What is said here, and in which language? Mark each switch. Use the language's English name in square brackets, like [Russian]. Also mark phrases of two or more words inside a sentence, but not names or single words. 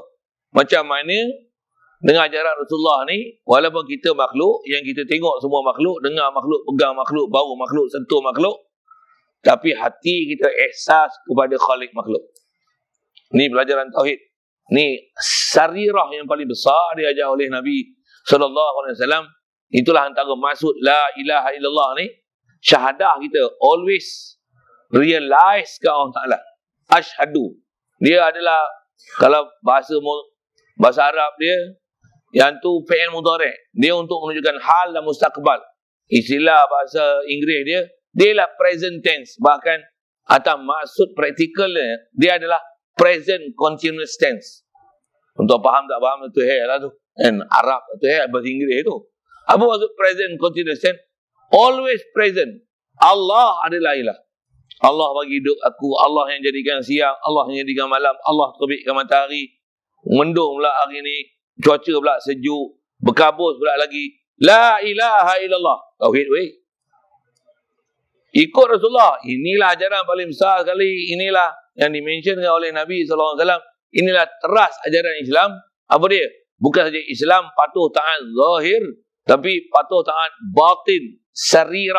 [Malay] Macam mana dengan ajaran Rasulullah ni, walaupun kita makhluk, yang kita tengok semua makhluk, dengar makhluk, pegang makhluk, bau makhluk, sentuh makhluk, tapi hati kita ihsas kepada Khalik makhluk. Ni pelajaran tauhid. Ni sarirah yang paling besar diajar oleh Nabi SAW. Itulah antara maksud [Arabic] la ilaha illallah [Malay] ni. Syahadah kita [English] always realize [Malay] ke Allah Ta'ala. Ashhadu. Dia adalah, kalau bahasa Arab dia, yang tu [Arabic] fi'il mudhari'. [Malay] Dia untuk menunjukkan hal dan mustaqbal. Istilah bahasa Inggeris dia ialah [English] present tense. [Malay] Bahkan atau maksud praktikal dia adalah [English] present continuous tense. [Malay] Untuk faham tak faham tu lah tu. And Arab tu bahasa Inggeris tu. Apa maksud [English] present continuous tense? Always present. [Malay] Allah adalah ilah. Allah bagi hidup aku. Allah yang jadikan siang. Allah yang jadikan malam. Allah terbitkan matahari. Mendung pula hari ni. Cuaca pula sejuk. Berkabus pula lagi. [Arabic] La ilaha illallah. [Malay] Tauhid weh. Ikut Rasulullah. Inilah ajaran paling besar sekali. Inilah yang dimentionkan oleh Nabi SAW. Inilah teras ajaran Islam. Apa dia? Bukan saja Islam patuh taat zahir, tapi patuh taat batin, sarirah.